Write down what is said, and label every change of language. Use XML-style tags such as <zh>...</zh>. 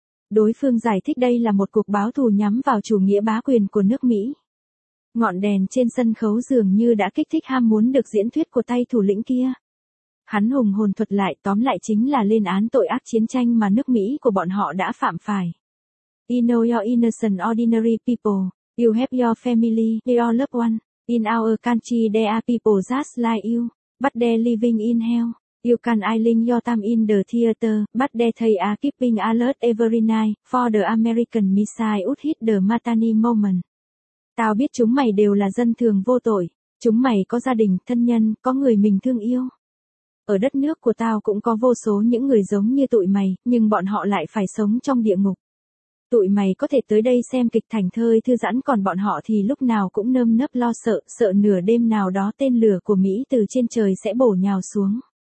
<vi>Đối phương giải thích đây là một cuộc báo thù nhắm vào chủ nghĩa bá quyền của nước Mỹ. Ngọn đèn trên sân khấu dường như đã kích thích ham muốn được diễn thuyết của tay thủ lĩnh kia. Hắn hùng hồn thuật lại, tóm lại chính là lên án tội ác chiến tranh mà nước Mỹ của bọn họ đã phạm phải.</vi> <en>You know your innocent ordinary people, you have your family, your loved one, in our country there are people just like you, but they're living in hell. You can idling your time in the theater, but they they are keeping alert every night, for the American missile would hit the Matani moment.</en> <vi>Tao biết chúng mày đều là dân thường vô tội, chúng mày có gia đình, thân nhân, có người mình thương yêu. Ở đất nước của tao cũng có vô số những người giống như tụi mày, nhưng bọn họ lại phải sống trong địa ngục. Tụi mày có thể tới đây xem kịch thảnh thơi thư giãn còn bọn họ thì lúc nào cũng nơm nớp lo sợ, sợ nửa đêm nào đó tên lửa của Mỹ từ trên trời sẽ bổ nhào xuống.</vi>